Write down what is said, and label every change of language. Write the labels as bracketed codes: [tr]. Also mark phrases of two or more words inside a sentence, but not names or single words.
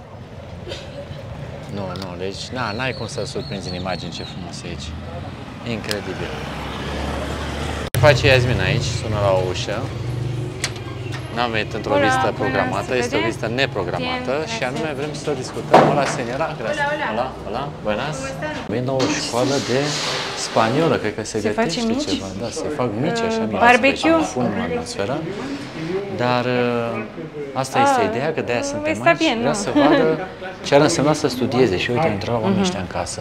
[ro] Nu, deci n-ai cum să surprinzi în imagini ce frumos e aici. Incredibil. Ce face Iasmin aici? Sună la o ușă. N-am venit într-o vizită programată, este o vizită neprogramată și anume vrem să discutăm. [es] Hola, señora. Hola, buenas. [ro] Vin la o școală de spaniolă, cred că se gătește ceva. Da, se fac mici, așa mici. Barbecue. Fun în atmosferă. Dar asta este ideea, că de-aia suntem aici. Vrea să vadă ce ar însemna să studieze. Și uite, intrau oamenii ăștia în casă.